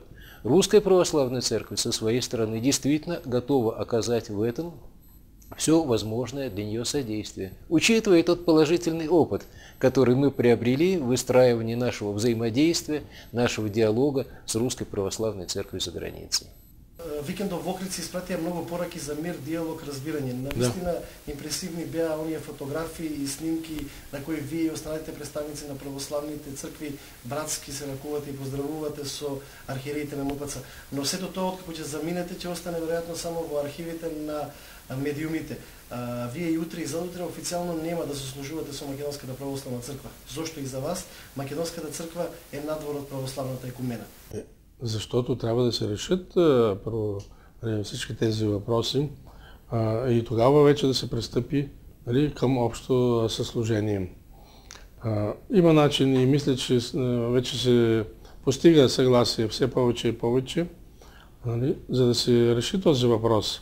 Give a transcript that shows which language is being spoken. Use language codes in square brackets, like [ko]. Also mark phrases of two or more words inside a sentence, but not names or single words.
[ru] Русская православная церковь со своей стороны действительно готова оказать в этом все возможное для нее содействие, учитывая тот положительный опыт, который мы приобрели в выстраивании нашего взаимодействия, нашего диалога с Русской православной церковью за границей. [mk] Викендов во Охрид се испратија многу пораки за мир, диалог, разбирање. Навистина импресивни беа оние фотографии и снимки на кои вие и останалите представници на православните цркви братски се ракувате и поздравувате со архиереите на МПЦ. Но сето тоа откако ќе заминете ќе остане веројатно само во архивите на медиумите. Вие и утре и задутре официјално нема да сослужувате со Македонската православна црква. Зошто и за вас Македонската црква е надвор од православната екумена? [bg] Защото трябва да се решат първо всички тези въпроси и тогава вече да се пристъпи към общо съслужение. Има начин и мисля, че вече се постига съгласие все повече и повече, за да се реши този въпрос.